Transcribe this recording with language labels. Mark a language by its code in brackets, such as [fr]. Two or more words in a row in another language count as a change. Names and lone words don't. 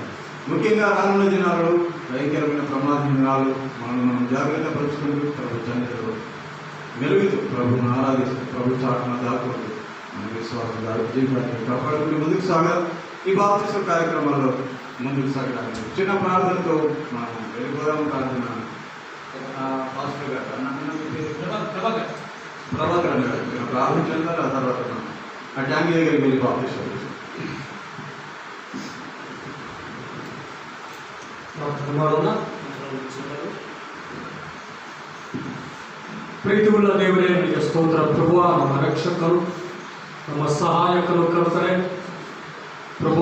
[te] ముఖ్యంగా రానున్న దినాల్లో భయంకరమైన ప్రమాద దినాలు మనం జాగ్రత్త పరుచుకుంటూ ప్రభు సన్నిధిలో మెరుగుతూ ప్రభువును ఆరాధిస్తూ ప్రభు చాటున దాక్కుంటూ మన విశ్వాసం జీవితాన్ని కాపాడుకుంటూ ముందుకు సాగాలి. ఈ బాప్తిసం కార్యక్రమాల్లో ముందుకు సాగడానికి చిన్న ప్రార్థనతో మనం వెళ్ళిపోదాం. ప్రార్థన పాస్టర్ గారు ప్రభాకర్ అన్న గారు మీరు ప్రార్థన చేస్తారు. ఆ తర్వాత ఆ ట్యాంక్ దగ్గరికి వెళ్ళి బాప్తిసం [kn] ಪ್ರೀತಿಯುಳ್ಳ ದೇವರೇ, ನಿಮಗೆ ಸ್ತೋತ್ರ ಪ್ರಭುವ. ನಮ್ಮ ರಕ್ಷಕರು, ನಮ್ಮ ಸಹಾಯಕರು ಕರ್ತರೆ ಪ್ರಭುವ.